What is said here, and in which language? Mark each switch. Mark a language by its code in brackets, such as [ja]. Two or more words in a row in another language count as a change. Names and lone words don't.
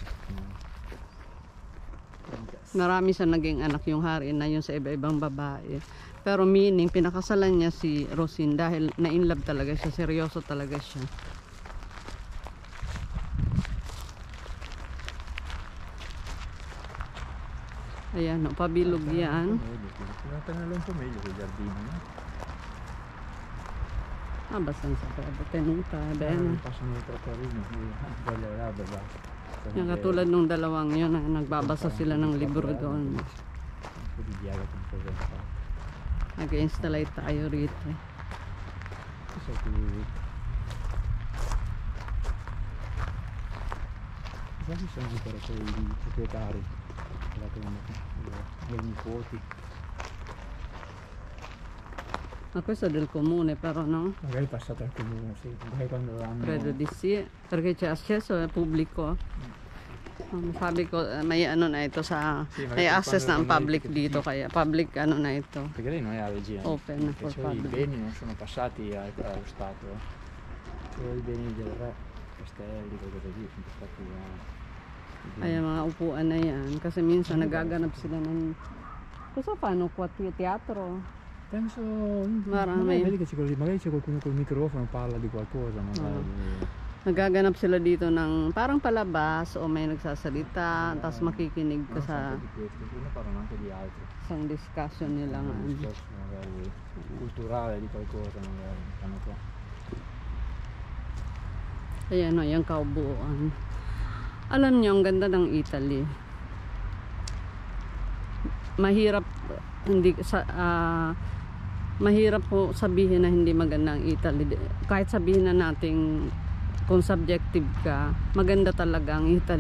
[tl] Marami siyang naging anak yung hari na yun sa iba-ibang babae. Pero meaning, pinakasalan niya si Rosin dahil na-inlove talaga siya. Seryoso talaga siya. Ayan, no, pabilog yan. [it] Tenerlo un po' meglio quel giardino, no? Abbastanza tenuta, bene. Passano le trottorini, bello l'albero, basta. [tl] Yung katulad nung dalawang yun, nagbabasa sila ng libro doon. [it] Un po' di diaga come cosa da fare. [tl] Nag-installate tayo rito. [it] Questo qui... Qua ci sono ancora quei proprietari, dei nipoti. Ma questo è del comune però, no? Magari passato al comune, sì, magari quando hanno... Credo di sì, perché c'è accesso al pubblico. [tl] Sabi ko, may ano na ito sa, [it] Sì, magari [tl] may access na ang [it] quando [tl] public [it] non è [tl] dito, kaya public ano na ito. [it] Perché lei non è la regia, [en] Open for [it] perciò i [en] public. [it] beni non sono passati allo Stato. Solo i beni del re, castelli, quelle cose lì, sono stati [tl] Ay, mga upuan na yan. Kasi minsan nagaganap sila ng... [it] Cosa fanno qua? Teatro? Penso, [tl] Marami. [it] vedi che magari c'è qualcuno col microfono, parla di qualcosa, magari. [tl] Nagaganap sila dito ng parang palabas o may nagsasalita, tapos makikinig ka sa [it] Di questo, ne parlano anche di altro. [tl] isang discussion nila nga. [it] Un discorso magari culturale di qualcosa, magari fanno qua. [tl] Ayan o, yung kaubuan. Alam niyo, ang ganda ng Italy. Mahirap, hindi mahirap po sabihin na hindi maganda ang Italy. Kahit sabihin na natin kung subjective ka, maganda talaga ang Italy.